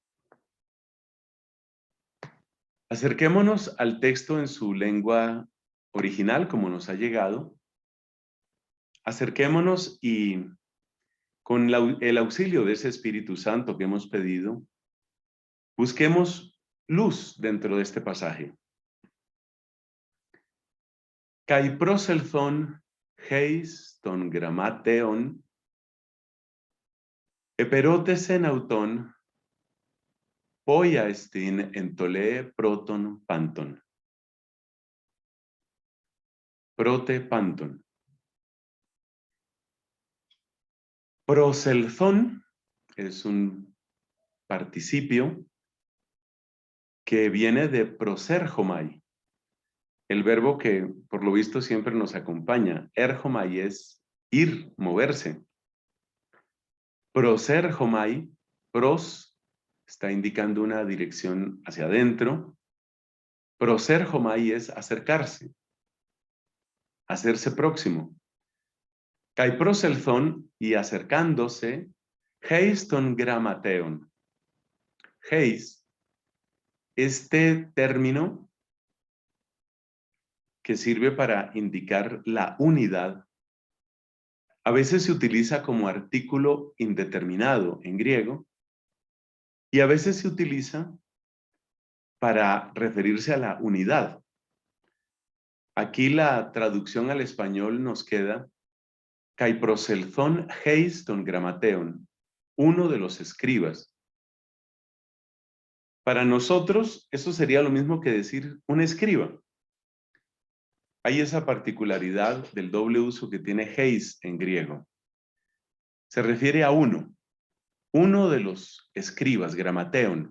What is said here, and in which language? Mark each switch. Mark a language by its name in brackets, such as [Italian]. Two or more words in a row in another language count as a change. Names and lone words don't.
[Spanish] Acerquémonos al texto en su lengua original, como nos ha llegado. Acerquémonos y con el auxilio de ese Espíritu Santo que hemos pedido, busquemos luz dentro de este pasaje. [Greek] Καὶ προσελθὼν εἷς τῶν γραμματέων ἐπηρώτησεν αὐτόν, ποία ἐστὶν ἐντολὴ πρώτη πάντων. Πρώτη πάντων. [Spanish] Proselzón es un participio que viene de proserjomai, el verbo que por lo visto siempre nos acompaña. Erjomai es ir, moverse. Proserjomai, pros está indicando una dirección hacia adentro. Proserjomai es acercarse, hacerse próximo. [Greek] Καὶ προσελθὼν [Spanish] y acercándose, [Greek] εἷς τῶν γραμματέων. [Spanish] Heis, este término que sirve para indicar la unidad, a veces se utiliza como artículo indeterminado en griego y a veces se utiliza para referirse a la unidad. Aquí la traducción al español nos queda [Greek] καὶ προσελθὼν εἷς τῶν γραμματέων, [Spanish] uno de los escribas. Para nosotros eso sería lo mismo que decir un escriba. Hay esa particularidad del doble uso que tiene heis en griego. Se refiere a uno de los escribas, gramateon.